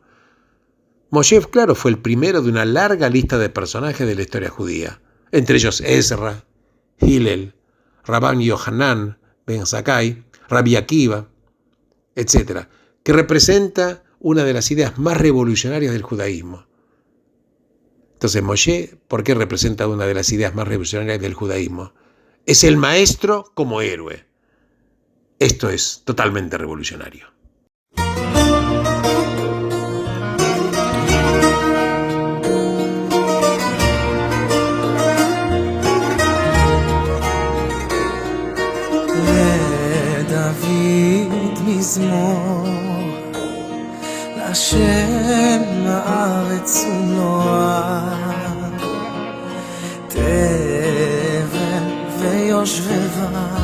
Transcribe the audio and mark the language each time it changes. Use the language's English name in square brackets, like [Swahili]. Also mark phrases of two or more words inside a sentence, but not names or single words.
[Spanish] Moshe, claro, fue el primero de una larga lista de personajes de la historia judía, entre ellos Ezra, Hillel, Rabban Yohanan Ben Zakkai, Rabbi Akiva, etc., que representa una de las ideas más revolucionarias del judaísmo. Entonces, Moshe, ¿por qué representa una de las ideas más revolucionarias del judaísmo? Es el maestro como héroe. Esto es totalmente revolucionario. [Hebrew] לדוד מזמור, להשם הארץ ומלואה, תבל ויושבבה,